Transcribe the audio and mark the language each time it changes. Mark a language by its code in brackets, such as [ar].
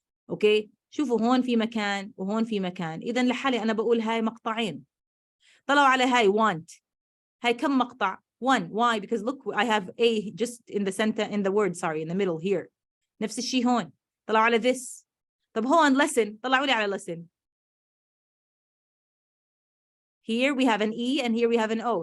[ar] أوكي. شوفوا هون في مكان وهون في مكان، إذا لحالي أنا بقول هاي مقطعين. طلعوا على هاي want. هاي كم مقطع؟ one. [en] Why? Because look, I have a just in the center, in the word, sorry, in the middle here. [ar] نفس الشيء هون. طلعوا على this. طب هون listen. طلعوا لي على listen. [en] Here we have an E and here we have an O.